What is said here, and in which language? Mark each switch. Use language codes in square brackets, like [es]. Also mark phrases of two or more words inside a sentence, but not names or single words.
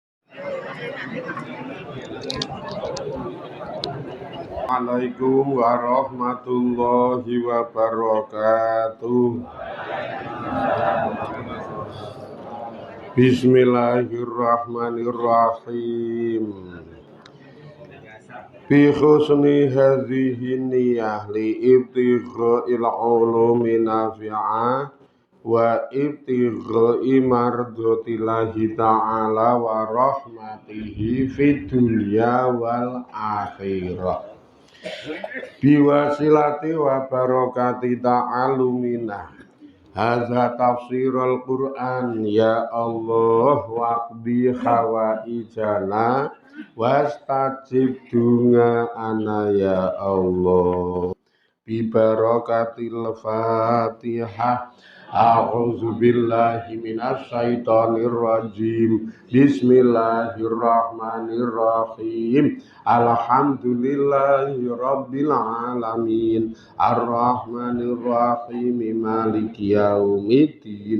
[ar] السلام عليكم ورحمة الله وبركاته. بسم الله الرحمن الرحيم. بحسن هذه النية لابتغاء العلوم النافعة وابتغاء مرضاة الله تعالى ورحمته في الدنيا والآخرة. بوسيلة وبركة تعلمنا هذا تفسير القرآن يا الله واقض حوائجنا واستجب دعاءنا يا الله ببركة الفاتحة. أعوذ بالله من الشيطان الرجيم. بسم الله الرحمن الرحيم. الحمد لله رب العالمين. الرحمن الرحيم. مالك يوم الدين.